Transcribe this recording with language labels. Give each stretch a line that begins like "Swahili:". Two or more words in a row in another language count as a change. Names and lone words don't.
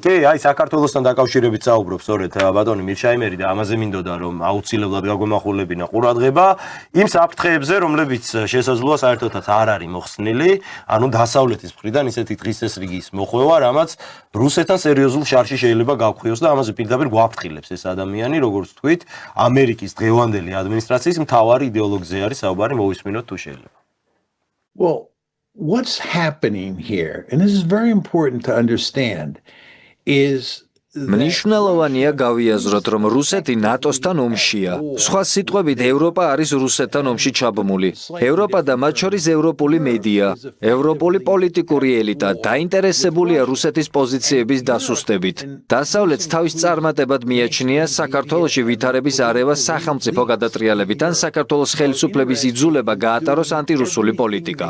Georgian: კი, აი საქართველოსთან დაკავშირებით საუბრობ სწორედ ბატონი მირჩაიმერი და ამაზე მინდოდა რომ აუცილებლად გაგვემახვილებინა ყურადღება იმ საფრთხეებზე, რომლებიც შესაძლოა საერთოდაც არ არის მოხსნილი, ანუ დასავლეთის მხრიდან ისეთი დღისესრიგის მოხვევა, რამაც რუსეთთან სერიოზულ შარში შეიძლება გავხვიოს და ამაზე პირდაპირ გვაფრთხილებს ეს ადამიანი, როგორც თქვით, ამერიკის დღევანდელი ადმინისტრაციის მთავარი იდეოლოგზე არის საუბარი, მოვისმინოთ თუ შეიძლება.
English: Well, what's happening here, and this is very important to understand, is
Georgian: მნიშვნელოვანია გავიაზროთ, რომ რუსეთი ნატოსთან ომშია. სხვა სიტყვებით, ევროპა არის რუსეთთან ომში ჩაბმული. ევროპა და მათ შორის ევროპული მედია, ევროპული პოლიტიკური ელიტა დაინტერესებულია რუსეთის პოზიციების დასუსტებით. დასავლეთს თავის წარმატებად მიაჩნია საქართველოში ვითარების არევა სახელმწიფო გადატრიალებით ან საქართველოს ხელისუფლების იძულება გაატაროს ანტირუსული პოლიტიკა.